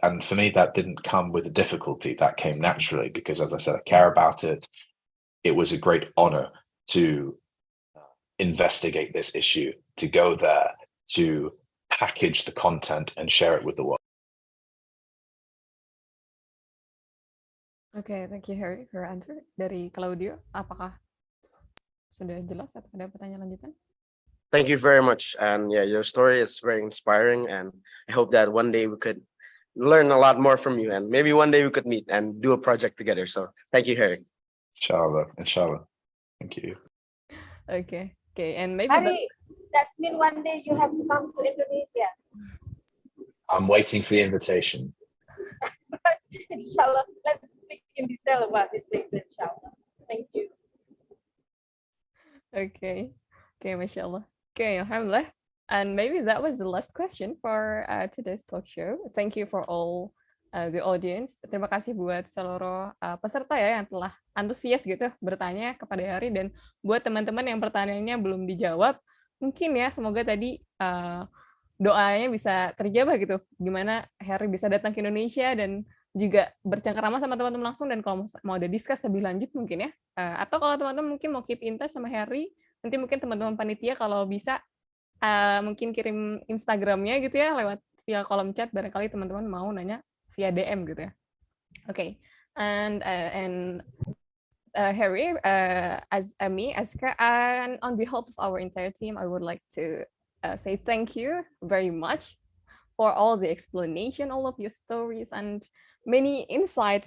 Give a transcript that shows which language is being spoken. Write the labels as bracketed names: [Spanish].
[English] And for me, that didn't come with a difficulty. That came naturally, because as I said, I care about it. It was a great honor to investigate this issue, to go there, to package the content and share it with the world. Okay, thank you Harry for your answer. [Indonesian] Dari Claudio, apakah sudah jelas atau ada pertanyaan lanjutan? [English] Thank you very much. And yeah, your story is very inspiring, and I hope that one day we could learn a lot more from you, and maybe one day we could meet and do a project together. So thank you, Harry. Inshallah. Thank you. Okay, and maybe Harry, that means one day you have to come to Indonesia. I'm waiting for the invitation. Inshallah, let's speak in detail about this later, inshallah. Thank you. Okay, mashallah. Okay, alhamdulillah. And maybe that was the last question for today's talk show. Thank you for all the audience. [Indonesian] Terima kasih buat seluruh peserta ya yang telah antusias gitu bertanya kepada Harry, dan buat teman-teman yang pertanyaannya belum dijawab, mungkin ya semoga tadi doanya bisa terjabah gitu, gimana Harry bisa datang ke Indonesia dan juga bercengkerama sama teman-teman langsung, dan kalau mau ada discuss lebih lanjut mungkin ya, atau kalau teman-teman mungkin mau [English] keep in touch [Indonesian] sama Harry, nanti mungkin teman-teman panitia kalau bisa mungkin kirim Instagramnya gitu ya lewat via kolom chat, barangkali teman-teman mau nanya via DM gitu ya. [English] Okay, and Harry, as me, Aska, and on behalf of our entire team, I would like to say thank you very much for all the explanation, all of your stories, and many insights.